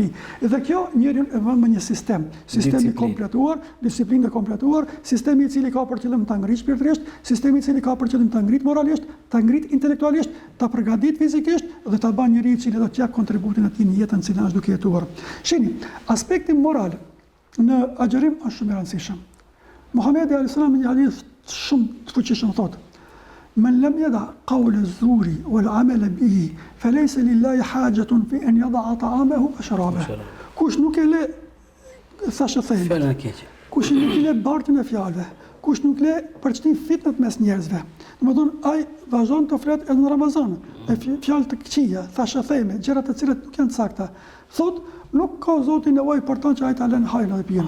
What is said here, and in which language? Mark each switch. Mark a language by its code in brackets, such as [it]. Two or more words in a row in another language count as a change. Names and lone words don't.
[sq] Dhe kjo njeriu e vën me një sistem i kompletuar, disiplinë e kompletuar, sistemi i cili ka për qëllim ta ngritë shpirtërisht, sistemi i cili ka për qëllim ta ngritë moralisht, ta ngritë intelektualisht, ta përgatit fizikisht dhe ta bën njeriu i cili do të jap kontributin e tij në jetën që është duke jetuar. Shihni, aspekti moral në agjërim është shumë i rëndësishëm. Muhamedi [ar] عليه السلام [sq] në një hadith shumë të fuqishëm thotë: [ar] "من لم يدع قول الزور والعمل به فليس لله حاجة في أن يدع طعامه وشرابه." [sq] Kush nuk e le thashë thënë. Kush nuk e le bartën e fjalëve, kush nuk le përçtim fitnat mes njerëzve. Domethënë ai vazhdon të flet edhe në Ramazan, me fjalë të këqija, thashë theme, gjëra të cilat nuk janë sakta. Thot, nuk ka Zoti nevojë për të që ai ta lën hajën dhe pijen.